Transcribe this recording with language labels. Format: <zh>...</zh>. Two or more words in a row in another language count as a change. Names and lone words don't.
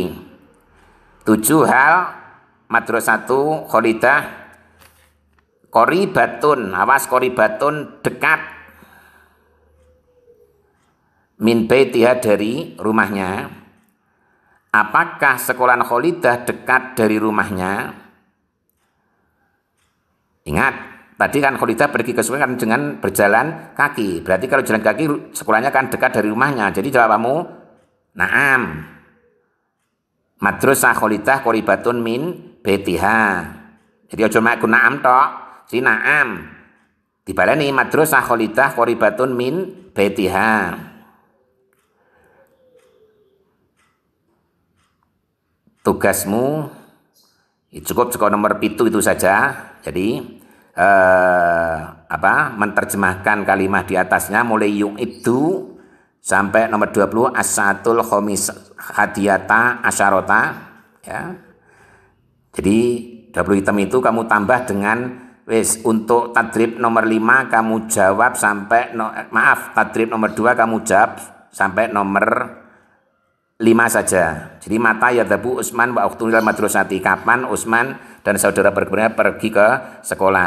<id>7,</id> <ar>هل، مدرسة خالدة قريبة، awas، قريبة، dekat، من بيتها,</ar> <id>dari rumahnya. Apakah sekolahan Kholidah dekat dari rumahnya? Ingat, tadi kan Kholidah pergi ke sekolah kan dengan berjalan kaki. Berarti kalau jalan kaki sekolahnya kan dekat dari rumahnya. Jadi jawabanmu na'am.</id> <ar>مدرسة خالدة قريبة من بيتها.</ar> <jv>Jadi aja mek na'am tok. Jadi na'am.</jv> <ar>Dibaleni مدرسة خالدة قريبة من بيتها.</ar> <id>Tugasmu cukup nomor 7 itu saja. Jadi menerjemahkan kalimat di atasnya mulai itu sampai nomor 20</id> <ar>الساعة الخامسة حادية عشرة</ar> <id>ya. Jadi 20 item itu kamu tambah dengan untuk tadrib nomor 5 kamu jawab sampai tadrib nomor 2 kamu jawab sampai nomor 5 saja. Jadi</id> <ar>متى يذهب عثمان وأخته المدرسة,</ar> <id>kapan Utsman dan saudara berikutnya pergi ke sekolah.</id>